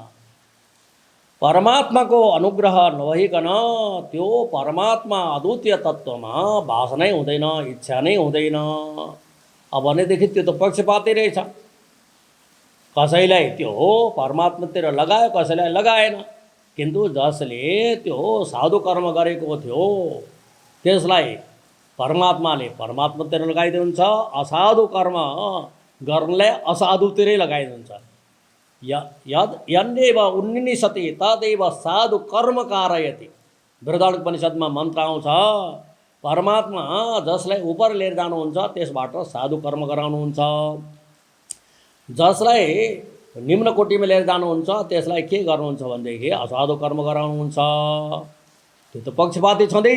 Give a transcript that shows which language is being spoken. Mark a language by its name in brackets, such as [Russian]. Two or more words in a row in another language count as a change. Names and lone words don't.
[Nepali] परमात्माको अनुग्रह नभइकन त्यो परमात्मा अद्वितीय तत्त्वमा वासनै हुँदैन, इच्छा नै हुँदैन। अब भनेदेखि त्यो त पक्षपाती रहेछ। कसैलाई त्यो परमात्मातिर लगायो, कसैलाई लगाएन। किन्तु जसले त्यो साधु कर्म गरेको थियो त्यसलाई परमात्माले परमात्मातिर लगाइदिनुहुन्छ, असाधु कर्म गर्नलाई असाधुतिरै लगाइदिनुहुन्छ। [Sanskrit] यद यन्देव उन्निसति तदेव साधु कर्म कारयति। [Nepali] बृहदारण्यकोपनिषदमा मन्त्र आउँछ, परमात्मा जसलाई उपर लिएर जानुहुन्छ त्यसबाट साधु कर्म गराउनुहुन्छ, जसलाई निम्न कोटिमा लिएर जानुहुन्छ त्यसलाई के गर्नुहुन्छ भनेदेखि असाधु कर्म गराउनुहुन्छ। त्यो त पक्षपाती छँदैछ।